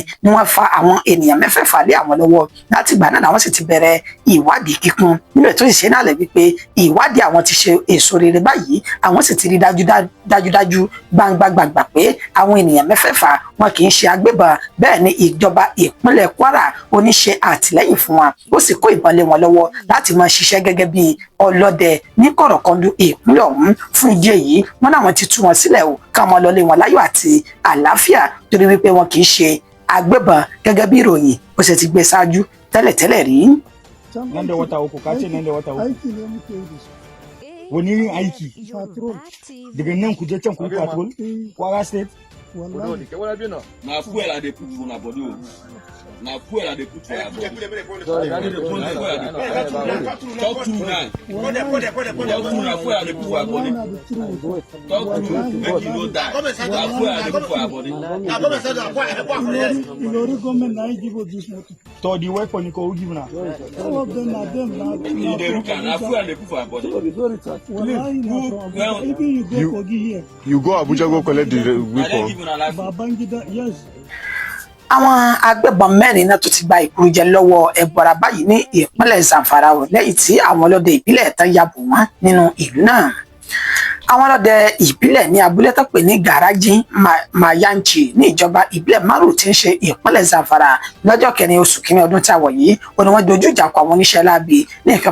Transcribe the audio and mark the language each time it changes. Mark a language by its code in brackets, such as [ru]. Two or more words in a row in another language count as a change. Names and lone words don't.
[yo] ni wọ́n fa àwọn ènìyàn 6 lé àwọn lọ́wọ́ láti ìgbà náà làwọn sì ti bẹ̀rẹ̀ ìwádìí kíkún nínú ètò ìṣe náà lẹ̀ wípé ìwádìí àwọn ti ṣe èso rere báyìí, àwọn sì ti rí dájúdájú gbangba pé àwọn ènìyàn 6 wọn kì í ṣe agbébọn, bẹ́ẹ̀ ni ìjọba ìpínlẹ̀ Kwara ó ní ṣe àtìlẹ́yìn fún wọn ó sì kó ìbọn lé wọn lọ́wọ́ láti máa ṣiṣẹ́ gẹ́gẹ́ bí ọlọ́dẹ ní kọ̀rọ̀kọ́ndú ìpínlẹ̀ ọ̀hún. Fún ìdí èyí wọn náà ti tú wọn sílẹ̀ o ká wọn lọlé wọn láyọ̀ àti àlàáfíà torí wípé wọn kì í ṣe agbébọn gẹ́gẹ́ bí ìròyìn ó sì ti gbé ṣáájú tẹ́lẹ̀tẹ́lẹ̀ rí. [ha] Nan da wata uku ka ce nan da wata uku. Aiki ne muke yi da su. Wani irin aiki? Patrol. Daga nan ku je can ku yi patrol? Kwara State? Wallahi. [pcm] Na fuel I dey put for una body o. Na fuel I dey put for your body. Talk true now. Talk true na fuel I dey put for your body. Wallahi na the truth. Talk true make you no die. Na fuel I dey put for your body. Ilori government na give us this motor. To the weapon you go give now. All of them na them na. You dey look am, na fuel I dey put for your body. Wallahi na from Abuja. Even you go Kogi here. You go Abuja go collect the I dey weapon. give una life. Babangida, yes. [yo] Àwọn agbébọn mẹ́rin náà tó ti gba ìkúrújẹ lọ́wọ́ ẹbọra báyìí ní ìpínlẹ̀ Zamfara lẹ́yìn tí àwọn ọlọ́dẹ ìbílẹ̀ tán ya bò wọ́n nínú ìlú náà. Àwọn ọlọ́dẹ ìbílẹ̀ ní abúlé tó pè ní Garaji Mayanchi ní ìjọba ìbílẹ̀ Maru tí ń ṣe ìpínlẹ̀ Zamfara lọ́jọ́ 4 oṣù kínní ọdún tí a wọ̀ yìí ó ní wọ́n dojú ìjà kọ àwọn oníṣẹ́ láabi ní nǹkan